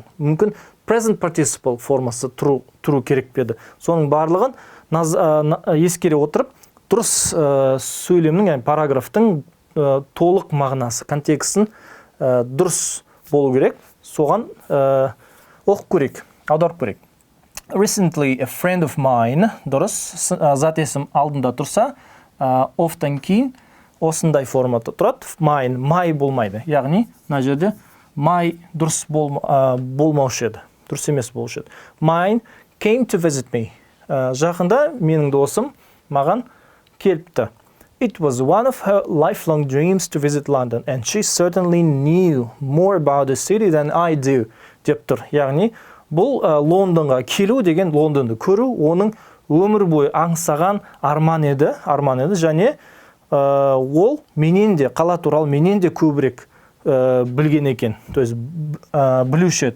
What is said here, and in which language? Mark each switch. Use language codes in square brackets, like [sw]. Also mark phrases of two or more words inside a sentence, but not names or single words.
[kk] Мүмкін [en] present participle [kk] формасы тұру керек пе еді. Соның барлығын ескере отырып, дұрыс сөйлемнің, яғни параграфтың толық мағынасы, контекстін дұрыс болу керек. Соған оқып көрейік, аударып көрейік. [en] Recently, a friend of mine, [kk] дұрыс, зат есім алдында тұрса, often кейін осындай форматы тұрады. Mine, my болмайды. Яғни, мына жерде my дұрыс болмаушы еді. Дұрыс емес болушы еді. [en] Mine came to visit me. [kk] Жақында менің досым маған келіпті. [en] It was one of her lifelong dreams to visit London, and she certainly knew more about the city than I do. [kk] Деп тұр. Яғни, бұл Лондонға келу деген, Лондонды көру, оның өмір бойы аңсаған арман еді, және ол менен де, қала туралы менен де көбірек білген екен, то есть білуші еді.